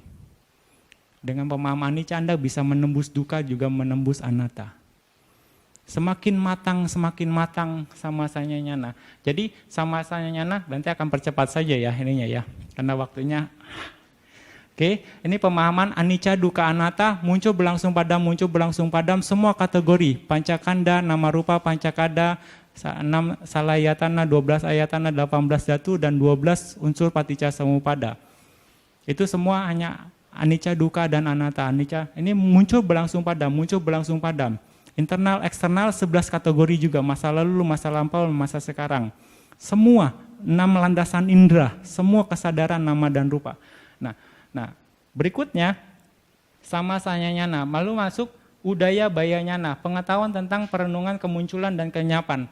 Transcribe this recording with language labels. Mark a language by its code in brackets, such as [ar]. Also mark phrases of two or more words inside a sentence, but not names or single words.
[id] Dengan pemahaman anicca, Anda bisa menembus dukkha, juga menembus anatta. Semakin matang [pi] sama sanya nyana. [id] Jadi [pi] sama sanya nyana [id] nanti akan percepat saja ya ininya ya, karena waktunya. Oke, ini pemahaman [pi] anicca, dukkha, anatta, [id] muncul berlangsung padam, semua kategori, pancakanda, [pi] nama rupa, [id] pancakanda, 6 salayatana, 12 ayatana, 18 datu, dan 12 unsur [pi] paticca samuppada. [id] Itu semua hanya [pi] anicca, dukkha, [id] dan anatta. Anicca, ini muncul berlangsung padam. Internal, eksternal, 11 kategori juga, masa lalu, masa lampau, masa sekarang. Semua 6 landasan indera, semua kesadaran nama dan rupa. Nah, berikutnya [pi] sama sanya nyana, [id] lalu masuk [pi] udaya baya nyana, [id] pengetahuan tentang perenungan kemunculan dan kenyapan.